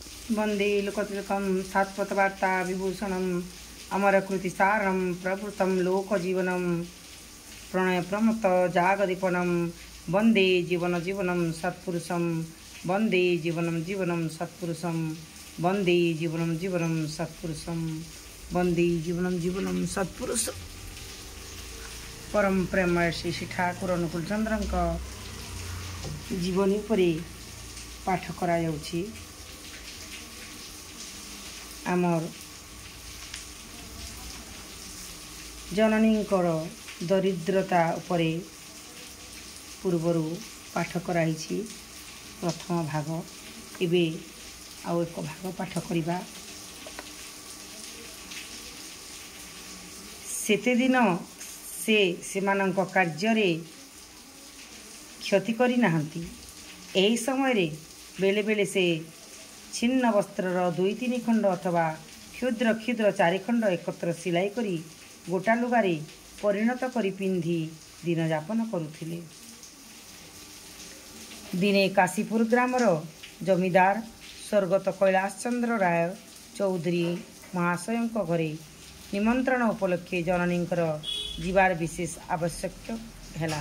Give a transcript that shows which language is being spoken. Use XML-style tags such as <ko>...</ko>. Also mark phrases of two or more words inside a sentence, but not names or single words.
<sa>वंदे लोकतिलकं सात्वतवार्ता विभूषणम् अमरकृतिसारं प्रवृतं लोकजीवनं प्रणयप्रमत जागदीपनं वंदे जीवनं सत्पुरुषं वंदे जीवनं सत्पुरुषं वंदे जीवनं सत्पुरुषं वंदे जीवनं सत्पुरुषं।</sa> <or>ପରମ ପ୍ରେମୟ ଶ୍ରୀ ଠାକୁର ଅନୁକୂଳ ଚନ୍ଦ୍ର ଜୀବନୀ ପର ପାଠ କରା ଯାଉଛି। ଆମର ଜନନୀଙ୍କର ଦରିଦ୍ରତା ଉପରେ ପୂର୍ବର ପାଠ କରାଇ ପ୍ରଥମ ଭାଗ। ଏବେ ଆଉ ଏକ ଭାଗ ପାଠ କରିବା। ସେତେ ଦିନ ସେମାନଙ୍କ କାର୍ଯ୍ୟ କ୍ଷତି କରି ନାହାନ୍ତି। ଏହି ସମୟ ରେ ବେଳେ ବେଳେ ସେ ଛିନ୍ନ ବସ୍ତ୍ରର 2-3 ଖଣ୍ଡ ଅଥବା କ୍ଷୁଦ୍ର କ୍ଷୁଦ୍ର 4 ଖଣ୍ଡ ଏକତ୍ର ସିଲାଇ କରି ଗୋଟା ଲୁଗାରେ ପରିଣତ କରି ପିନ୍ଧି ଦିନ ଯାପନ କରୁଥିଲେ। ଦିନେ କାଶୀପୁର ଗ୍ରାମର ଜମିଦାର ସ୍ୱର୍ଗତ କୈଳାସ ଚନ୍ଦ୍ର ରାୟ ଚୌଧରୀ ମହାଶୟଙ୍କ ଘରେ ନିମନ୍ତ୍ରଣ ଉପଲକ୍ଷେ ଜନନୀଙ୍କର ଯିବାର ବିଶେଷ ଆବଶ୍ୟକ ହେଲା।</or>